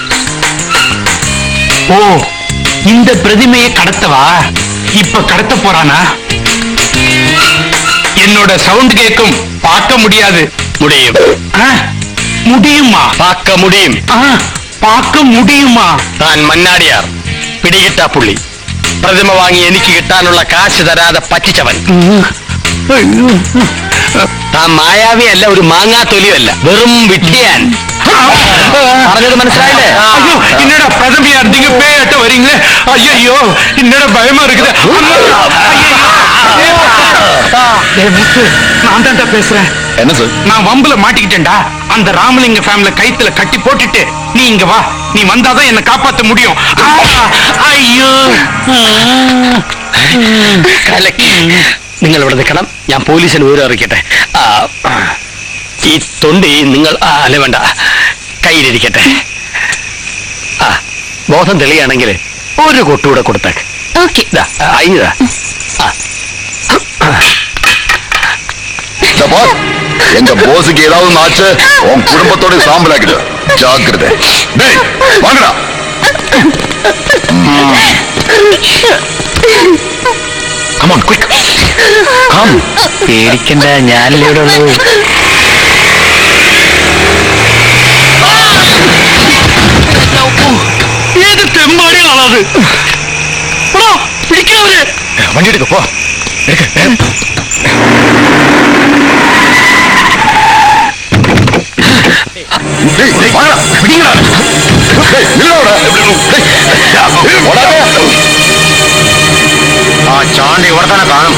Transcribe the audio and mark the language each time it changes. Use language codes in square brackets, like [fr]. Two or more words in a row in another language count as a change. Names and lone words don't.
[ta] ஓ, இந்த பிரதிமையை கடத்தவா? இப்ப கடத்த போறானா? என்னோட சவுண்ட் கேட்கும், பார்க்க முடியாது. முடியும். முடியுமா? பார்க்க முடியும். பார்க்க முடியுமா? [ml] താൻ മന്നാടിയാർ, പിടികിട്ടാ പുള്ളി. പ്രതിമ വാങ്ങി എനിക്ക് കിട്ടാനുള്ള കാശ് തരാതെ പറ്റിച്ചവൻ. താൻ മായാവി അല്ല, ഒരു മാങ്ങാത്തൊലിയല്ല, വെറും വിഡ്ഢിയാൻ. പറഞ്ഞത് മനസ്സിലായില്ലേ? [ta] ஐயோ, என்னடா பிரதமையா இருந்தீங்க, பேயாட்ட வரீங்களே. ஐயோ, என்னடா பயமா இருக்குது. நான் தான்டா பேசுறேன். என்ன சார்? நான் வம்புல மாட்டிக்கிட்டேன்டா. அந்த ராமலிங்க ஃபேமில கைத்துல கட்டி போட்டுட்டு நீ இங்க வா. நீ வந்தாதான் என்ன காப்பாத்த முடியும். ஐயோ, [ml] നിങ്ങൾ ഇവിടെ നിൽക്കണം. ഞാൻ പോലീസിന് വിവരം അറിയിക്കട്ടെ. ഈ തൊണ്ടി നിങ്ങൾ അല്ല വേണ്ട, കയ്യിലിരിക്കട്ടെ. ബോധം തെളിയാണെങ്കിൽ ഒരു കൊട്ടുകൂടെ കൊടുത്തേക്ക്. ഓക്കെ. അയ്യതാ [ta] எங்க போஸுக்கு ஏதாவது ஆச்சு உன் குடும்பத்தோட சாம்பலாக்கிடு. ஜாக்கிரதை. டேய் வாங்கடா. [en] Come on, quick. Come. [ml] പേടിക്കണ്ട, ഞാനല്ലേ ഇവിടെ ഉള്ളൂ. ഏത് തെമ്മാടികളാണത്? പിടിക്കാവര്. വണ്ടി എടുക്ക പോ. ആ ചാണ്ടി ഇവിടെ തന്നെ കാണും.